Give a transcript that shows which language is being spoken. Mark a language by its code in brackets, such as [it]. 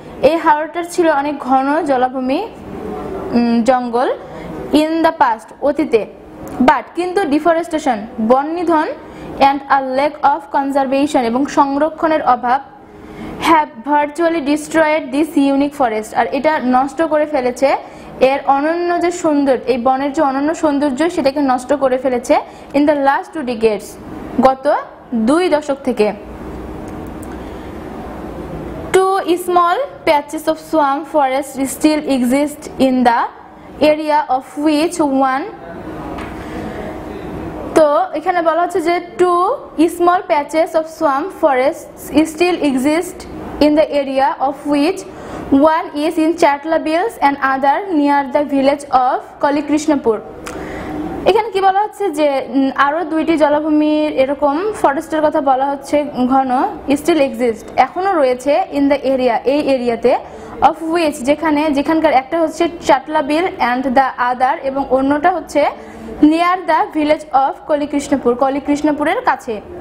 [bn] এই হাওরটার ছিল অনেক ঘন জলাভূমি জঙ্গল [en] in the past [bn] অতীতে, বাট কিন্তু ডিফরেস্টেশন বন নিধন and a lack of conservation এবং সংরক্ষণের অভাব [en] have virtually destroyed this unique forest, [bn] আর এটা নষ্ট করে ফেলেছে এর অনন্য যে সৌন্দর্য, এই বনের যে অনন্য সৌন্দর্য সেটাকে নষ্ট করে ফেলেছে [en] in the last 2 decades, [bn] গত 2 দশক থেকে। [en] 2 small patches of swamp forest still exist in the area of which one, [bn] তো এখানে বলা হচ্ছে যে [en] 2 small patches of swamp forests still exist in the area of which one is in Chatla Bills and other near the village of Kalikrishnapur। [bn] এখানে কি বলা হচ্ছে যে আরো 2টি জলাভূমির এরকম ফরেস্টের কথা বলা হচ্ছে ঘন, স্টিল এক্সিস্ট এখনো রয়েছে ইন দ্য এরিয়া এই এরিয়াতে, অফ হুইচ যেখানকার একটা হচ্ছে চাটলা বিল অ্যান্ড দ্য আদার এবং অন্যটা হচ্ছে [en] near the village of [bn] কলিকৃষ্ণপুরের কাছে।